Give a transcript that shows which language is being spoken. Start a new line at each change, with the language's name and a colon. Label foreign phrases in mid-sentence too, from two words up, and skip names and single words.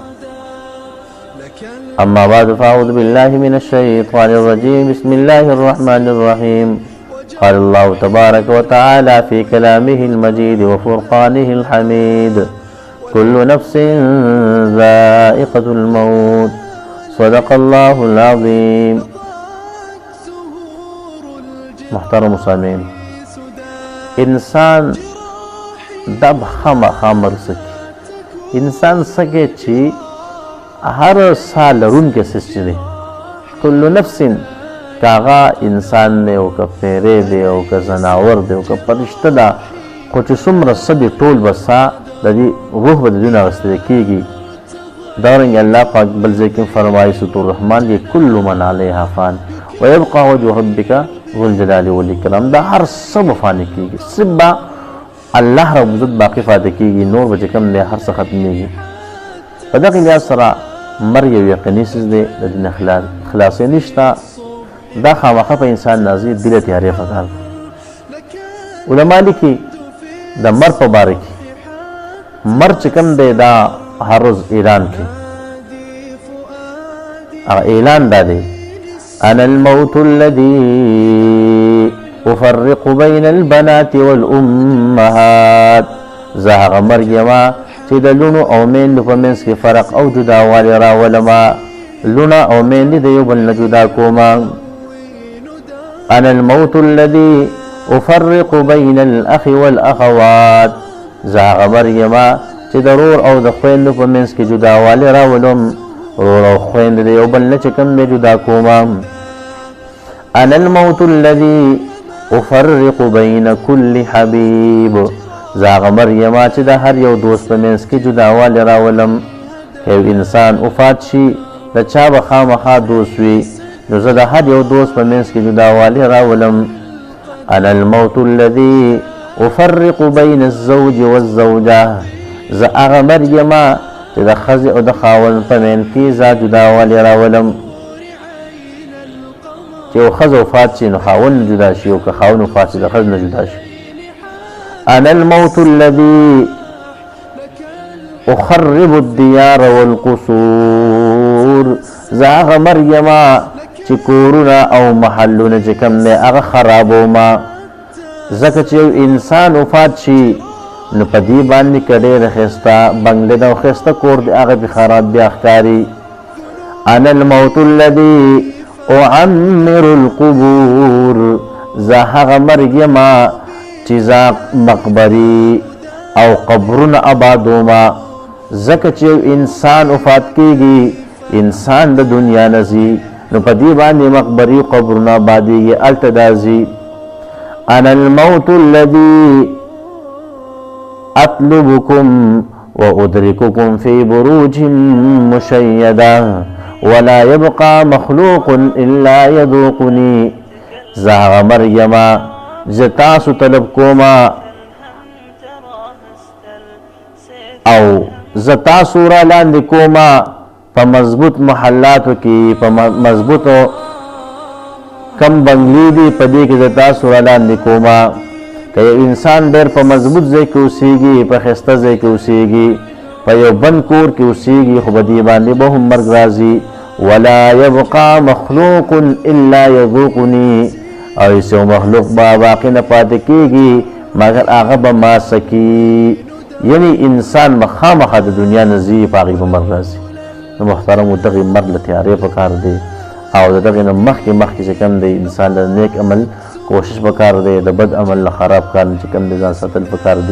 Arabic: أما بعد، فأعوذ بالله من الشيطان الرجيم. بسم الله الرحمن الرحيم. قال الله تبارك وتعالى في كلامه المجيد وفرقانه الحميد: كل نفس ذائقة الموت. صدق الله العظيم.
Pashto: محترم سامعین، انسان دا خامخا مړ سکي. انسان سکه چې هر سال لرونکی سیس چې دی،
Arabic: کل نفس،
Pashto: کاغه انسان دی او که پیری دی او که زناور دی او که فرشته ده، خو چې څومره څه دی ټول به سا د دې روح به د دوی نه اخیستل کېږي. دارنګه الله پاک بل ځای کې فرمایي سورة الرحمن کې:
Arabic: کل من علیها فان ویبقى وجه ربک ذو الجلال والاکرام.
Pashto: دا هر څه به فاني کېږي، صرف به الله رب عزت باقي پاتې کېږي، نور به چې کوم دی هر څه ختمېږي. په دغه لحاظ سره مرګ یو یقیني څیز دی، د دې نه خلاصې نشته. دا خامخا په انسان نازي دله تیارې پکار. علما لیکي د مرګ په باره کې، مرګ چې کوم دی دا هر روز اعلان کوي. هغه اعلان دا دی:
Arabic: انا الموت الذي افرق بين البنات والامهات.
Pashto: زه هغه مرګ یما چې د لونو او میندو په منځ کې فرق او جداوالی راولما، لونه او میندې د یو بل نه جدا کومه.
Arabic: انا الموت الذي افرق بين الاخ والاخوات.
Pashto: زه هغه مرګ یما چې د رور او د خویندو په منځ کې جداوالی راولم، رور او خویند د یو بل نه چې کوم دی جدا کومه.
Arabic: انا الموت الذي افرق بين كل حبيب.
Pashto: زه هغه مرګ یما چې د هر یو دوست په منځ کې جداوالی راولم. یو انسان وفات شي، د چا به خامخا دوست وي، نو زه د هر یو دوست په منځ کې جداوالی راولم.
Arabic: انا الموت الذي افرق بين الزوج والزوجه.
Pashto: زه هغه مرګ یما چې د ښځې او د خاوند په منځ کې زه جداوالی راولم. چې یو ښځه وفات شي نو خاوند نه جدا شي، او که خاوند وفات شي د ښځې نه جدا شي.
Arabic: انا الموت الذي اخرب الديار والقصور.
Pashto: زه هغه مرګ یما چې کورونه او محلونه چې کوم دی هغه خرابومه. ځکه چې یو انسان وفات شي نو په دې باندې که ډېره ښایسته بنګله ده او ښایسته کور دی هغه پې خراب بیا ښکاري.
Arabic: انا الموت الذي اعمر القبور.
Pashto: زه هغه مرګ یما چې زه مقبرې او قبرونه آبادومه. ځکه چې یو انسان وفات کېږي، انسان د دنیا نه ځي، نو په دې باندې مقبرې قبرونه آبادېږي، هلته دا ځي.
Arabic: انا الموت الذي اطلبكم وادرككم في بروج مشيده ولا يبقى مخلوق الا يذوقني.
Pashto: زه هغه مرګ یما زه تاسو طلب کومه او زه تاسو را لاندې کومه په مضبوط محلاتو کې، په مضبوطو کم بنګلې دي په دې کې زه تاسو را لاندې کومه. که یو انسان ډېر په مضبوط ځای کې اوسېږي، په ښایسته ځای کې اوسېږي، په یو بند کور کې اوسېږي، خو په دې باندې به هم مرګ راځي.
Arabic: ولا يبقى مخلوق الا يذوقني.
Pashto: او هیڅ یو مخلوق به باقي نه پاتې کېږي مګر هغه به ما سکي. یعنې انسان به خامخا د دنیا نه ځي، په هغې به مرګ راځي. نو محترمو دغې مرګ له تیارې پکار دی، او د دغې نه مخکې چې کوم دی انسان د نیک عمل کوشش پکار دی، د بد عمل نه خراب کار چې کوم دی ځان ساتل پکار دی.